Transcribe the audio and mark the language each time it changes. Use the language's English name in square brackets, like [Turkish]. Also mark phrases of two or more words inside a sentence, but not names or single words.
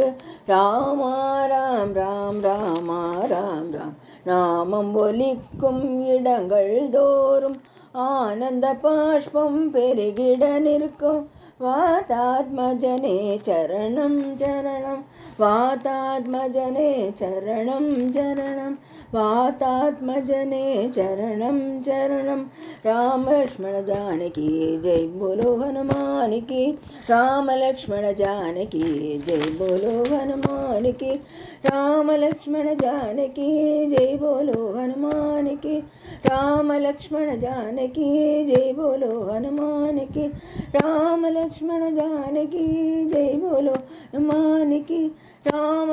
[Tamil] ராமா ராம் ராம் ராமா ராம் ராம், நாமம் ஒலிக்கும் இடங்கள் தோறும் ஆனந்த பாஷ்பம் பெருகிட நிற்கும். வாதாத்மஜனே சரணம் சரணம், வாதாத்மஜனே சரணம் சரணம், வாதாத்மஜனே சரணம் சரணம். [Hindi] राम लक्ष्मण जानकी जय बोलो हनुमान की, राम लक्ष्मण जानकी जय बोलो हनुमान की, राम लक्ष्मण जानकी जय बोलो हनुमान की, राम लक्ष्मण जानकी जय बोलो हनुमान की, राम लक्ष्मण जानकी जय बोलो हनुमान की, राम